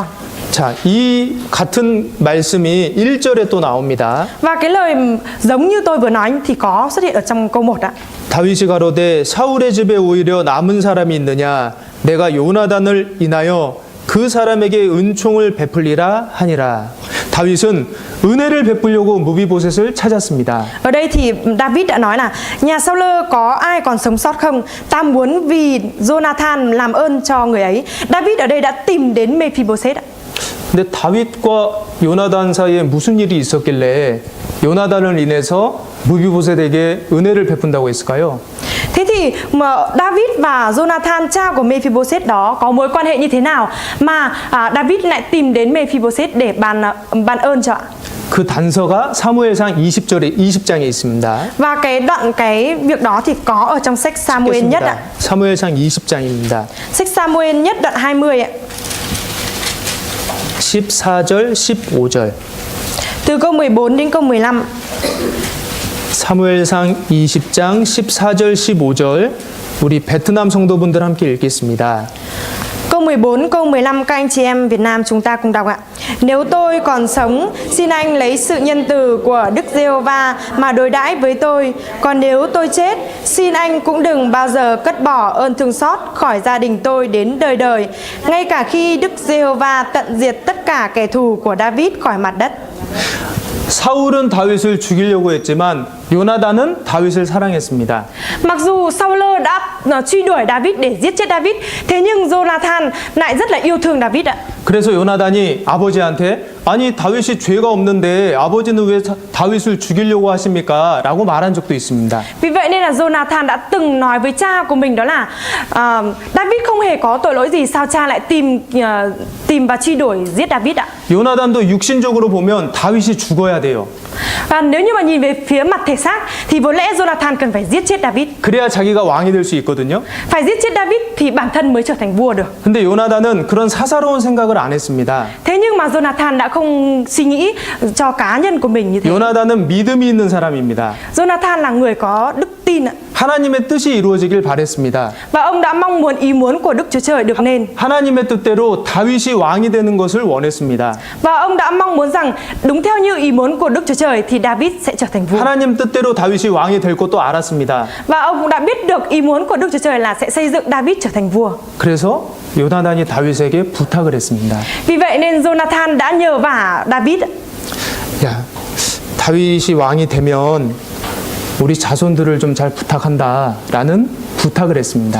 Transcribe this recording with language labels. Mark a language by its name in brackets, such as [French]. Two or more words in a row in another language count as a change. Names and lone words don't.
[Korean] 자, 이 같은 말씀이 1절에 또 나옵니다. [Vietnamese] Và cái lời giống như tôi vừa nói thì có xuất hiện ở trong câu 1 ạ. [Korean] 다윗이 가로되 사울의 집에 오히려 남은 사람이 있느냐 내가 요나단을 인하여 그 사람에게 은총을 베풀리라 하니라. 다윗은 은혜를 베풀려고 무비보셋을 찾았습니다. [Vietnamese] Ở đây thì David đã nói là nhà Saul có ai còn sống sót không? Ta muốn vì Jonathan làm ơn cho người ấy. David ở đây đã tìm đến Mephibosheth. [Korean] 근데 다윗과 요나단 사이에 무슨 일이 있었길래 요나단을 인해서 무비보셋에게 은혜를 베푼다고 했을까요? [Vietnamese] Thế thì mà David và Jonathan cha của Mephibosheth đó có mối quan hệ như thế nào mà David lại tìm đến Mephibosheth để ban ơn cho ạ? [Korean] 그 단서가 사무엘상 20장에 있습니다. [Vietnamese] Và cái việc đó thì có ở trong sách Samuel nhất ạ. [Korean] 사무엘상 20장입니다. [Vietnamese] Sách Samuel nhất đoạn 20 ạ. [Korean] 14절, 15절. [Vietnamese] Từ câu 14 đến câu 15. [Korean] 사무엘상 20장 14절, 15절. 우리 베트남 성도분들 함께 읽겠습니다. [Vietnamese] Câu 14, câu 15 các anh chị em Việt Nam chúng ta cùng đọc ạ. Nếu tôi còn sống, xin anh lấy sự nhân từ của Đức Giê-hô-va mà đối đãi với tôi. Còn nếu tôi chết, xin anh cũng đừng bao giờ cất bỏ ơn thương xót khỏi gia đình tôi đến đời đời, ngay cả khi Đức Giê-hô-va tận diệt tất cả kẻ thù của David khỏi mặt đất. [Korean] 사울은 다윗을 죽이려고 했지만 요나단은 다윗을 사랑했습니다. [Vietnamese] Mặc dù Saul đã truy đuổi David để giết chết David, thế nhưng Jonathan lại rất là yêu thương David ạ. [Korean] 그래서 요나단이 아버지한테 아니 다윗이 죄가 없는데 아버지는 왜 다윗을 죽이려고 하십니까? 라고 말한 적도 있습니다. [Vietnamese] Vì vậy nên là Jonathan đã từng nói với cha của mình đó là David không hề có tội lỗi gì, sao cha lại tìm và truy đuổi giết David ạ. [Korean] 요나단도 육신적으로 보면 다윗이 죽어야 돼요. [Vietnamese] Và nếu như mà nhìn về phía mặt thể xác thì vốn lẽ Jonathan cần phải giết chết David. [Korean] 그래야 자기가 왕이 될 수 있거든요. [Vietnamese] Phải giết chết David thì bản thân mới trở thành vua được. [Korean] 근데 요나단은 그런 사사로운 생각을 안 했습니다. [Vietnamese] Thế nhưng mà Jonathan đã không suy nghĩ cho cá nhân của mình như thế. [Korean] 요나단은 믿음이 있는 사람입니다. [Vietnamese] Jonathan là người có đức tin ạ. [Korean] 하나님의 뜻이 이루어지길 바랬습니다. [Vietnamese] Và ông đã mong muốn ý muốn của Đức Chúa Trời được nên. [Korean] 하나님의 뜻대로 다윗이 왕이 되는 것을 원했습니다. [Vietnamese] Và ông đã mong muốn rằng đúng theo như ý muốn của Đức Chúa Trời thì David sẽ trở thành vua. [Korean] 하나님 뜻대로 다윗이 왕이 될 것도 알았습니다. [Vietnamese] Và ông cũng đã biết được ý muốn của Đức Chúa Trời là sẽ xây dựng David trở thành vua. [Korean] 그래서 요나단이 다윗에게 부탁을 했습니다. [Vietnamese] Vì vậy nên Jonathan đã nhờ vả David. [Korean] 야, 다윗이 왕이 되면 우리 자손들을 좀 잘 부탁한다라는 부탁을 했습니다.